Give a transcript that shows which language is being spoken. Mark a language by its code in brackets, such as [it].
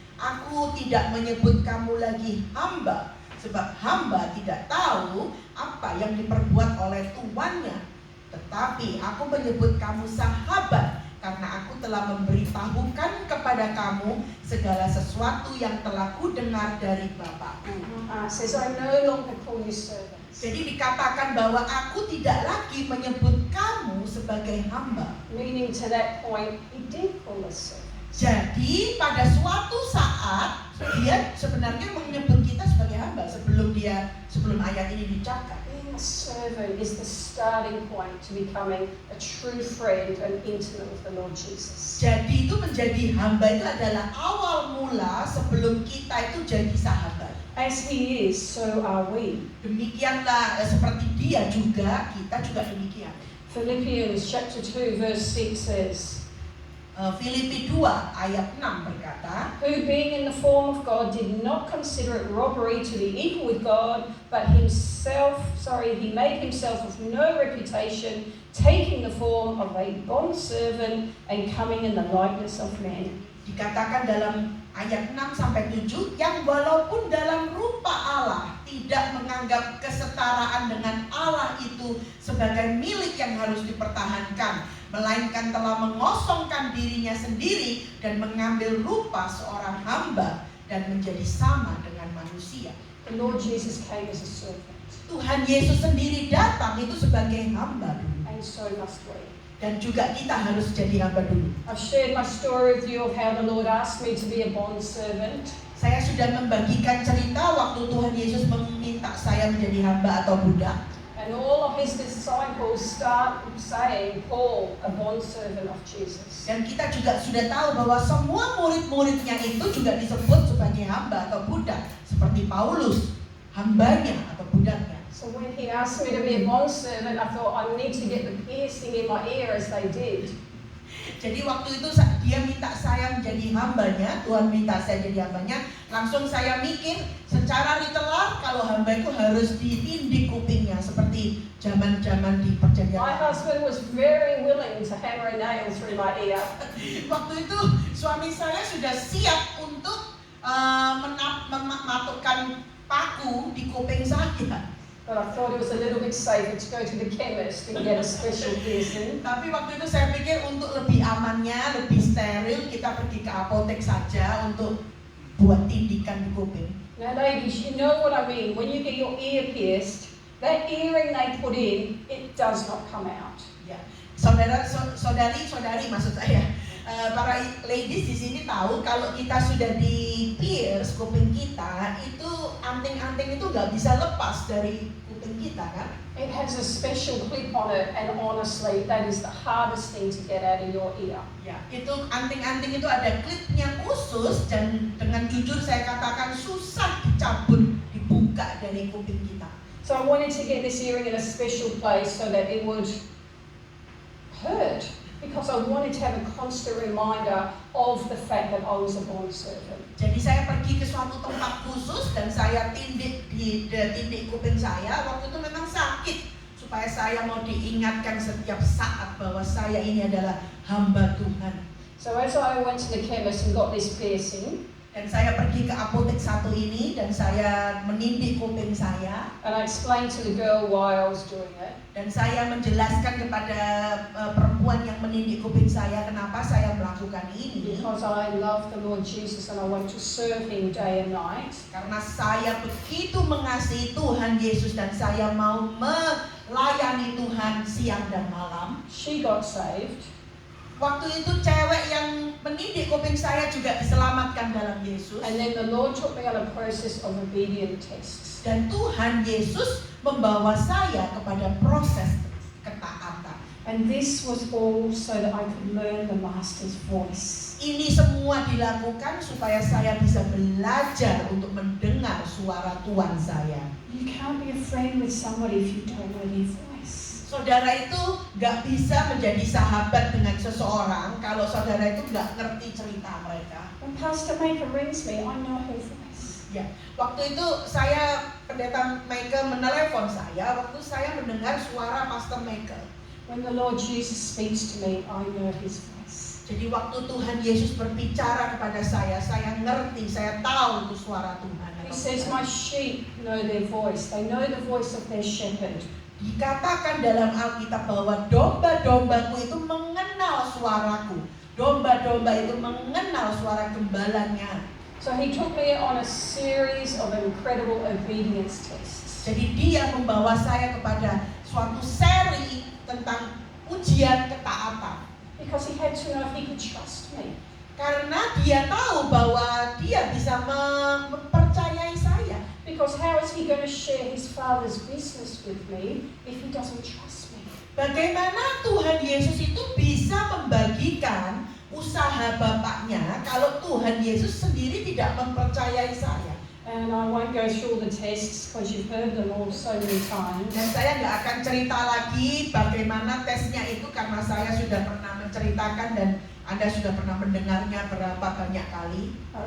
[id] Aku tidak menyebut kamu lagi hamba, sebab hamba tidak tahu apa yang diperbuat oleh tuannya. Tetapi aku menyebut kamu sahabat, karena aku telah memberitahukan kepada kamu segala sesuatu yang telah kudengar dari Bapakku. [en] It says, I no longer call you servants. [id] Jadi dikatakan bahwa aku tidak lagi menyebut kamu sebagai hamba. [en] Meaning to that point, he did call us servants. [id] Jadi pada suatu saat dia sebenarnya menyebut kita sebagai hamba sebelum ayat ini diucapkan. [en] Being a servant is the starting point to becoming a true friend and intimate with the Lord Jesus. [id] Jadi itu menjadi hamba itu adalah awal mula sebelum kita itu jadi sahabat. [en] As he is, so are we. [id] Demikianlah seperti dia juga, kita juga demikian. [en] Philippians chapter 2 verse 6 says, [id] Filipi 2 ayat 6 berkata, [en] who being in the form of God did not consider it robbery to be equal with God, but he made himself of no reputation, taking the form of a bondservant and coming in the likeness of men. [id] Dikatakan dalam ayat 6 sampai 7, yang walaupun dalam rupa Allah tidak menganggap kesetaraan dengan Allah itu sebagai milik yang harus dipertahankan, melainkan telah mengosongkan dirinya sendiri dan mengambil rupa seorang hamba dan menjadi sama dengan manusia. [en] The Lord Jesus came as a servant, [id] Tuhan Yesus sendiri datang itu sebagai hamba dulu. [en] and so must we. [id] Dan juga kita harus jadi hamba dulu. [en] I've shared my story with you of how the Lord asked me to be a bondservant. [id] Saya sudah membagikan cerita waktu Tuhan Yesus meminta saya menjadi hamba atau budak. [en] And all of his disciples start saying, Paul, a bondservant of Jesus. [id] Dan kita juga sudah tahu bahwa semua murid-muridnya itu juga disebut sebagai hamba atau budak. Seperti Paulus, hambanya atau budaknya. [en] So when he asked me to be a bondservant, I thought I need to get the piercing in my ear as they did. [id] Jadi waktu itu dia minta saya menjadi hambanya, Tuhan minta saya jadi hambanya. Langsung saya mikir secara literal kalau hamba itu harus ditindik kupingnya seperti zaman-zaman di perjanjian. [en] My husband was very willing to hammer a nail through my ear. [id] Waktu itu suami saya sudah siap untuk mematukkan paku di kuping saya. [en] But I thought it was a little bit safer to go to the chemist and get a special piercing. [id] Tapi waktu itu saya pikir untuk lebih amannya, lebih steril, kita pergi ke apotek saja untuk buat tindikan di kuping. [en] Now ladies, you know what I mean. When you get your ear pierced, that earring they put in, it does not come out. [id] Ya, saudari maksud saya, para [en] ladies [id] di sini tahu kalau kita sudah di [en] pierce [id] kuping kita, itu anting-anting itu nggak bisa lepas dari kuping kita kan? [en] It has a special clip on it, and honestly, that is the hardest thing to get out of your ear. [id] Ya, itu anting-anting itu ada klipnya khusus dan dengan jujur saya katakan susah dicabut, dibuka dari kuping kita. [en] So I wanted to get this earring in a special place so that it would hurt, because I wanted to have a constant reminder of the fact that I was a bondservant. [id] Jadi saya pergi ke suatu tempat khusus dan saya tindik di tindik kuping saya. Waktu itu memang sakit, supaya saya mau diingatkan setiap saat bahwa saya ini adalah hamba Tuhan. [en] So as I went to the chemist and got this piercing, [id] Dan saya pergi ke apotek satu ini dan saya menindik kuping saya. [en] and I explained to the girl why I was doing it, [id] Dan saya menjelaskan kepada perempuan yang menindik kuping saya kenapa saya melakukan ini. [en] because I love the Lord Jesus and I want to serve Him day and night. [id] Karena saya begitu mengasihi Tuhan Yesus dan saya mau melayani Tuhan siang dan malam. [en] She got saved, [id] Waktu itu cewek yang mendidik kuping saya juga diselamatkan dalam Yesus. [en] and then the Lord took me on a process of obedience tests. [id] Dan Tuhan Yesus membawa saya kepada proses ketaatan. [en] And this was all so that I could learn the Master's voice. [id] Ini semua dilakukan supaya saya bisa belajar untuk mendengar suara Tuhan saya. [en] You can't be a friend with somebody if you don't know their voice. [id] Saudara itu nggak bisa menjadi sahabat dengan seseorang kalau saudara itu nggak ngerti cerita mereka. [en] When Pastor Maker rings me, I know her voice. [id] Ya, waktu itu pendeta Michael menelepon saya, waktu saya mendengar suara Pastor Michael. [en] When the Lord Jesus speaks to me, I know his voice. [id] Jadi waktu Tuhan Yesus berbicara kepada saya ngerti, saya tahu itu suara Tuhan. [en] He says, my sheep know their voice. They know the voice of their shepherd. [id] Dikatakan dalam Alkitab bahwa domba-dombaku itu mengenal suaraku. Domba-domba itu mengenal suara gembalanya. [en] So he took me on a series of incredible obedience tests. [id] Jadi dia membawa saya kepada suatu seri tentang ujian ketaatan. [en] Because he had to know if he could trust me. [id] Karena dia tahu bahwa dia bisa mempercayai saya. [en] Because how is he going to share his Father's business with me if he doesn't trust me? [id] Bagaimana Tuhan Yesus itu bisa membagikan usaha Bapaknya kalau Tuhan Yesus sendiri tidak mempercayai saya? [en] And I won't go through all the tests because you've heard them all so many times. [id] Dan saya nggak akan cerita lagi bagaimana tesnya itu karena saya sudah pernah menceritakan dan Anda sudah pernah mendengarnya berapa banyak kali.